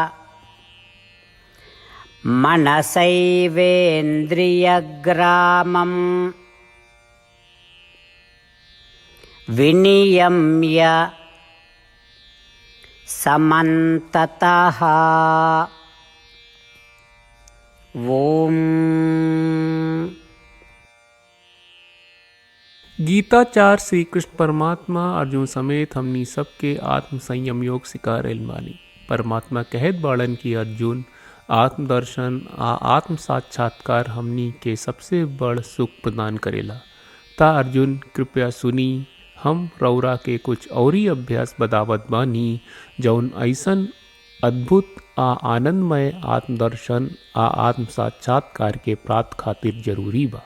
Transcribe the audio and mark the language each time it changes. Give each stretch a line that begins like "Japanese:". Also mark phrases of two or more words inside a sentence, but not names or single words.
Sanskrit: मनसैवेन्द्रियग्रामं विनियम्य समन्ततः ओम।
Bhojpuri: गीताचार श्री कृष्ण परमात्मा अर्जुन समेत हमनी सबके आत्म संयम योग सिखा रहल बानी। परमात्मा कहत बाड़न की अर्जुन आत्मदर्शन आत्म साक्षात्कार हमनी के सबसे बड़ सुख प्रदान करेला। ता अर्जुन कृपया सुनी, हम रौरा के कुछ औरी अभ्यास बतावत बानी जौन ऐसन अद्भुत आनंदमय आत्मदर्शन आत्म साक्षात्कार के प्राप्त खातिर जरूरी बा।